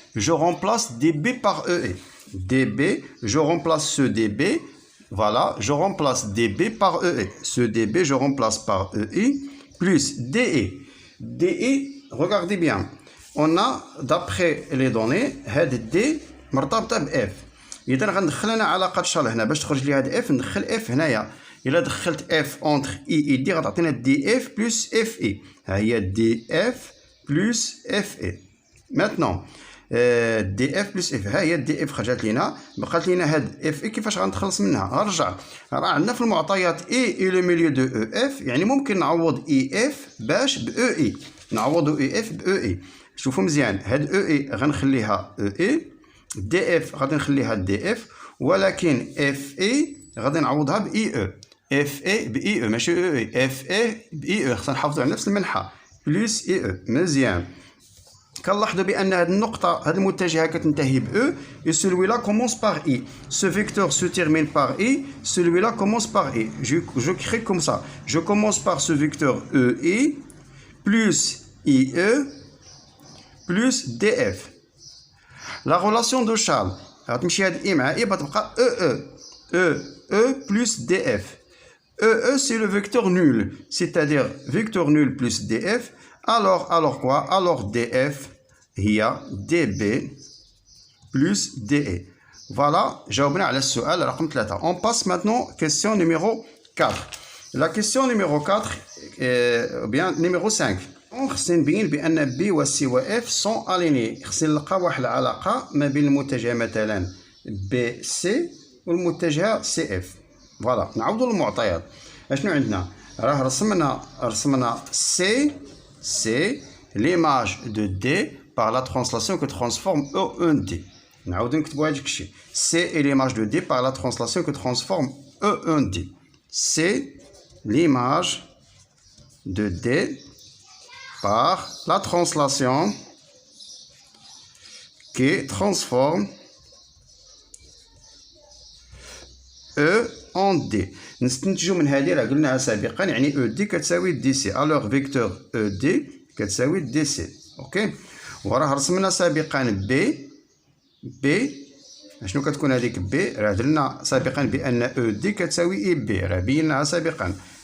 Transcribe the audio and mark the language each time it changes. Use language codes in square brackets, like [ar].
[fr] Je remplace DB par EE. DB, je remplace ce DB. Voilà, je remplace DB par EE. Ce DB, je remplace par EE plus DE. DE, regardez bien. On a, d'après les données, [ar] هاد D مرتبطة ب F. إذا غندخل أنا علاقة شال هنا باش تخرج لي هاد F ندخل F هنايا. إلا دخلت F [fr] entre I et D [ar] غتعطينا DF plus FE. ها هي DF plus FE. [fr] Maintenant, DF plus F. [ar] ها هي DF خرجت لينا. بقات لينا هاد FE كيفاش غنتخلص منها؟ غنرجع. راه عندنا في المعطيات E [fr] et le milieu de EF. [ar] يعني ممكن نعوض EF باش ب EE. نعوضو EF ب EE. شوفوا مزيان. هاد EE غنخليها EE. DF غادي نخليها DF. ولكن FE غادي نعوضها ب EE. FE ب EE ماشي EE. FE ب EE. خصنا نحافظوا على نفس المنحة. بلس EE. مزيان. كنلاحظوا بأن هذه النقطة هذه المتجهة كتنتهي ب E [fr] et celui-là commence par I. Ce vecteur se termine par I, celui-là commence par I. Je crée comme ça. Je commence par ce vecteur EI plus IE plus DF. La relation de Charles [ar] غتمشي هاد I مع I غتبقى [fr] EE plus DF. EE c'est le vecteur nul, c'est-à-dire vecteur nul plus DF. Alors quoi? Alors DF, il y a DB plus DE. [ar] Voilà, جاوبنا على السؤال رقم 3. [fr] On passe maintenant question numéro 4. La question numéro 4, bien numéro 5. [ar] خصنا نبين بأن B و C و F [fr] sont alignés. [ar] خصنا نلقى واحد العلاقة ما بين المتجه مثلا BC والمتجه CF. فوالا نعوضوا المعطيات. اشنو عندنا؟ راه رسمنا [fr] C, l'image de D par la translation que transforme E en D. [ar] نعاودو نكتبو هادشي الشيء. [fr] C est l'image de D par la translation que transforme E en D. C'est l'image de D par la translation qui transforme E en D. [ar] نستنتجوا من هذه راه قلناها سابقا يعني او دي كتساوي دي سي. الوغ فيكتور او دي كتساوي دي سي. اوكي. وراه رسمنا سابقا بي شنو كتكون هذيك بي؟ راه درنا سابقا بان او دي كتساوي اي بي، راه بيناها سابقا.